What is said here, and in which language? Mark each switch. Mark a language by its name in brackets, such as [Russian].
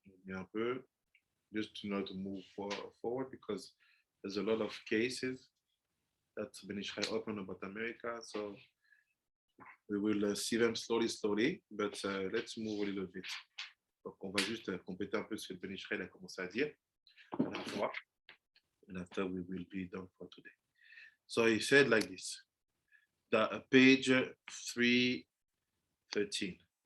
[French] Un peu, [English] just to know to move forward because there's a lot of cases that Ben Ishai opened about America. So We will see them slowly, but let's move a little bit. [French] Donc, on va juste compléter un peu ce que Ben Israël a commencé à dire à la fois. [English] And after we will be done for today. So he said like this, page 313.